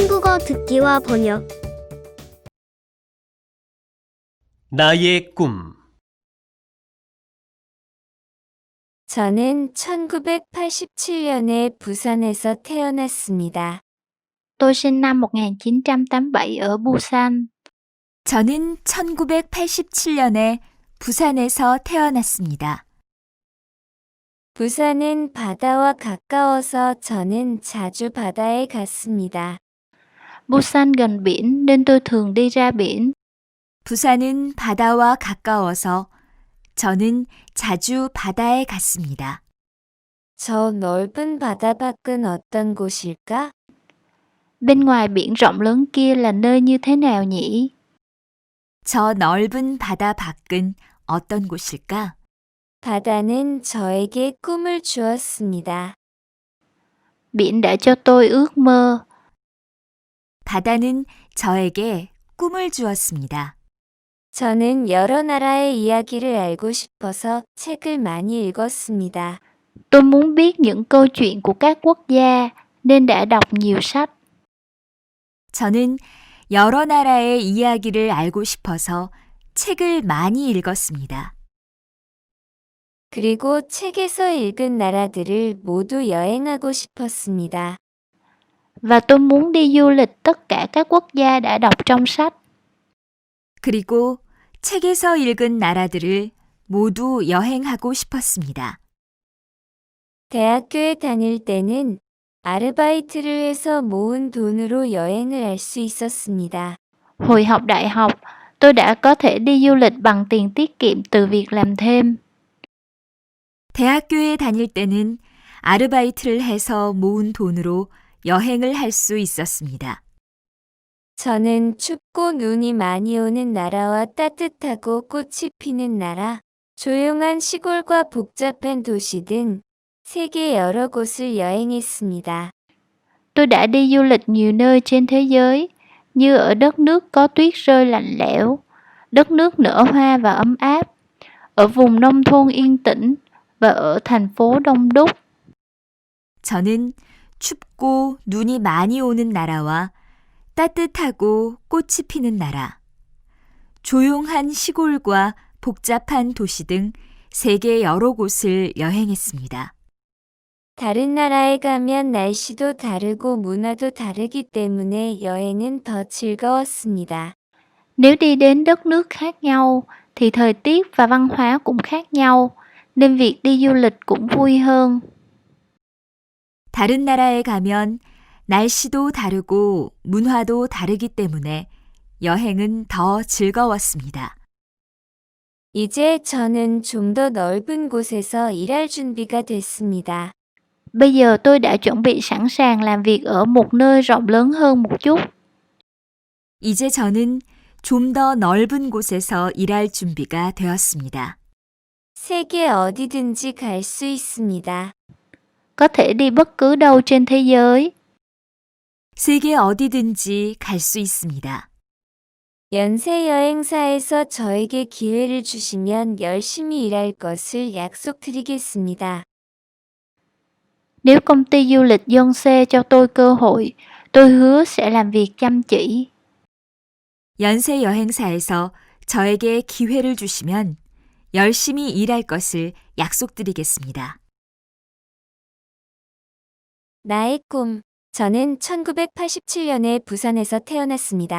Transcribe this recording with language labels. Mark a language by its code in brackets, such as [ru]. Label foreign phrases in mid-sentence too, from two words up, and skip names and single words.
[ko] 한국어 듣기와 번역. 나의 꿈. 저는 1987년에 부산에서 태어났습니다. [vi] Tôi sinh năm 1987 ở Busan. [ko] 저는 1987년에 부산에서 태어났습니다. 부산은 바다와 가까워서 저는 자주 바다에 갔습니다. [vi] Busan gần biển nên tôi thường đi ra biển. [ko] 부산은 바다와 가까워서 저는 자주 바다에 갔습니다. 저 넓은 바다 밖은 어떤 곳일까? [vi] Bên ngoài biển rộng lớn kia là nơi như thế nào nhỉ? [ko] 저 넓은 바다 밖은 어떤 곳일까? 바다는 저에게 꿈을 주었습니다. [vi] Biển đã cho tôi ước mơ. [ko] 바다는 저에게 꿈을 주었습니다. 저는 여러 나라의 이야기를 알고 싶어서 책을 많이 읽었습니다. [vi] Tôi muốn biết những câu chuyện của các quốc gia nên đã đọc nhiều sách. [ko] 저는 여러 나라의 이야기를 알고 싶어서 책을 많이 읽었습니다. 그리고 책에서 읽은 나라들을 모두 여행하고 싶었습니다. [vi] Và tôi muốn đi du lịch tất cả các quốc gia đã đọc trong sách. [ko] 그리고 책에서 읽은 나라들을 모두 여행하고 싶었습니다. 대학교에 다닐 때는 아르바이트를 해서 모은 돈으로 여행을 할 수 있었습니다. [vi] Hồi học đại học, tôi đã có thể đi du lịch bằng tiền tiết kiệm từ việc làm thêm. [ko] 대학교에 다닐 때는 아르바이트를 해서 모은 돈으로 여행을 할 수 있었습니다. 저는 춥고 눈이 많이 오는 나라와 따뜻하고 꽃이 피는 나라, 조용한 시골과 복잡한 도시 등 세계 여러 곳을 여행했습니다. [vi] Tôi đã đi du lịch nhiều nơi trên thế giới, như ở đất nước có tuyết rơi lạnh lẽo, đất nước nở hoa và ấm áp, ở vùng nông thôn yên tĩnh và ở thành phố đông đúc. [ko] 저는 춥고 눈이 많이 오는 나라와 따뜻하고 꽃이 피는 나라, 조용한 시골과 복잡한 도시 등 세계 여러 곳을 여행했습니다. 다른 나라에 가면 날씨도 다르고 문화도 다르기 때문에 여행은 더 즐거웠습니다. [vi] Nếu đi đến đất nước khác nhau, thì thời tiết và văn hóa cũng khác nhau, nên việc đi du lịch cũng vui hơn. [ko] 다른 나라에 가면 날씨도 다르고 문화도 다르기 때문에 여행은 더 즐거웠습니다. 이제 저는 좀 더 넓은 곳에서 일할 준비가 됐습니다. [vi] Bây giờ tôi đã chuẩn bị sẵn sàng làm việc ở một nơi rộng lớn hơn một chút. [ko] 이제 저는 좀 더 넓은 곳에서 일할 준비가 되었습니다. 세계 어디든지 갈 수 있습니다. [vi] Có thể đi bất cứ đâu trên thế giới. [ko] 세계 어디든지 갈 수 있습니다. 연세 여행사에서 저에게 기회를 주시면 열심히 일할 것을 약속드리겠습니다. [vi] Nếu công ty du lịch Yonsei cho tôi cơ hội, tôi hứa sẽ làm việc chăm chỉ. [ko] 연세 여행사에서 저에게 기회를 주시면 열심히 일할 것을 약속드리겠습니다. 나의 꿈. 저는 1987년에 부산에서 태어났습니다.